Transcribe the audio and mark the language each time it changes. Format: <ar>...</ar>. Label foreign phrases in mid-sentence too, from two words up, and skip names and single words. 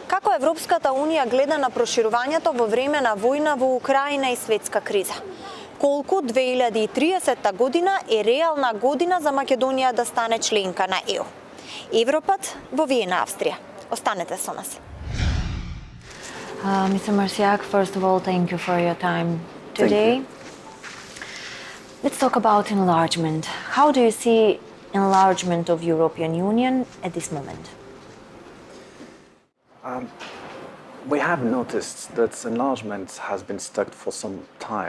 <mk>Како Европската Унија гледа на проширувањето во време на војна во Украина и светска криза? Колку 2030 година е реална година за Македонија да стане членка на ЕУ? Европат во Виена, Австрија. Останете со нас.</mk> <en>Mr. Marsiјак, first of all, thank you for your time today. Let's talk about enlargement. How do you see enlargement of European Union at this moment? We have noticed that enlargement has been stuck for some time.</en>